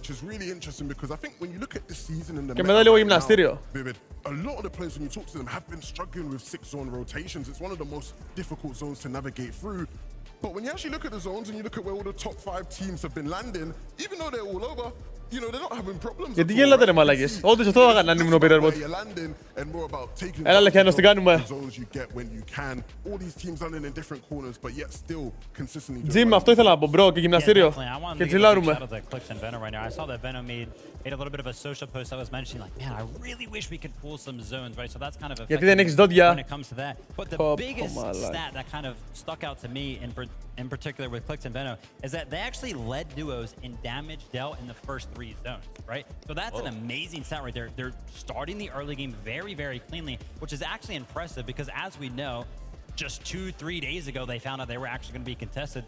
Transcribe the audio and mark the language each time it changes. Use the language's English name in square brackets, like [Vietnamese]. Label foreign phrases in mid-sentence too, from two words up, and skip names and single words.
[Greek] Και μετά λίγο γυμναστήριο. [English] A lot of the players, when you talk to them, have been struggling with 6-zone rotations. It's one of the most difficult zones to navigate through. But when you actually look at the zones and you look at where all the top 5 teams have been landing, even though they're all over, you know, they're not having problems. [Greek] Γιατί γελάτε ρε μαλάκες? Όντως αυτό θα έκανα αν ήμουν ο Peter Bot. Έλα Λεχιάνο, τι κάνουμε? Jim, αυτό ήθελα να πω, μπρο, και γυμναστήριο. Και τσιλάρουμε. [English] Clix and Veno right now. I saw that Veno made a little bit of a social post that was mentioning like, man, I really wish we could pull some zones, right? So that's kind of [Greek] Γιατί δεν έχεις δόντια. [English] when it comes to that. But the biggest stat that kind of stuck out to me in particular with Clix and Veno is that they actually led duos in damage dealt in the first 3 zones, right? So that's an amazing stat right there. They're starting the early game very, very cleanly, which is actually impressive because as we know, just 2-3 days ago, they found out they were actually going to be contested.